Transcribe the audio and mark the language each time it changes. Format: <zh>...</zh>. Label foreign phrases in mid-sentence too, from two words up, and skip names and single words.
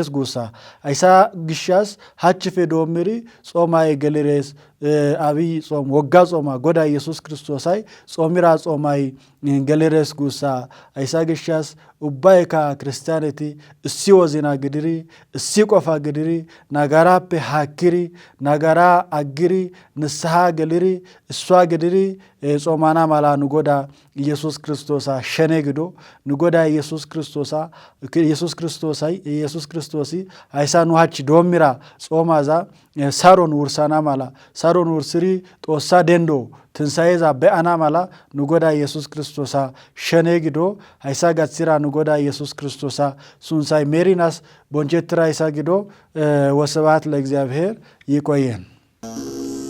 <wal>ጉሳ አይሳ ግሻስ ሃችፌ ዶምሪ ጾማይ ገለሬስ አብይ ጾም ወጋ ጾማ ጎዳ ኢየሱስ ክርስቶሳይ ጾሚራ ጾማይ ገለሬስ ጉሳ አይሳ ግሻስ ኡባይካ ክርስቲያንቲ እሲ ወዚና ግድሪ እሲ ቆፋ ግድሪ ናጋራፔ ሃኪሪ ናጋራ አግሪ ንስሐ ገሊሪ እሷ ግድሪ ጾማና ማላ ንጎዳ ኢየሱስ ክርስቶሳ ሸኔ ግዶ ንጎዳ ኢየሱስ ክርስቶሲ አይሳ ኑሃች ዶሚራ ጾማዛ ሳሮን ውርሳና ማላ ሳሮን ውርስሪ ጦሳ ደንዶ ትንሳኤዛ በአና ማላ ንጎዳ ኢየሱስ ክርስቶሳ ሸኔ ግዶ አይሳ ጋትሲራ ንጎዳ ኢየሱስ ክርስቶሳ ሱንሳይ ሜሪናስ ቦንጀትራ አይሳ ግዶ</wal> <gez>ወስብሐት ለእግዚአብሔር።</gez> <wal>ይቆየን።</wal>